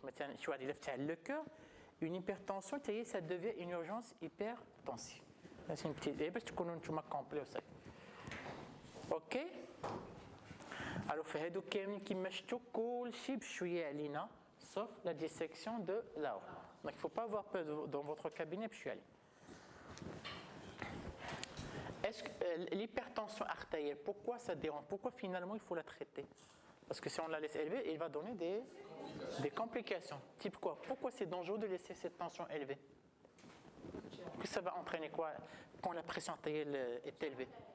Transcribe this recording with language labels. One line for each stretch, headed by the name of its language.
French: Maintenant, tu vois, le cœur, une hypertension, ça devient une urgence hypertensive. C'est une petite. Et puis, tu connais tout ma complet aussi. Ok?
Arabic: Alors, في هادو كاملين كيما شفتوا كلشي بشويه علينا
French: sauf la dissection de l'aorte. Donc, il ne faut pas avoir peur dans votre cabinet بشويه. Est-ce que l'hypertension artérielle, pourquoi ça dérange? Pourquoi finalement il faut la traiter? Parce que si on la laisse élever, il va donner des complications. Type quoi? Pourquoi c'est dangereux de laisser cette tension élevée? Que ça va entraîner quoi quand la pression artérielle est élevée?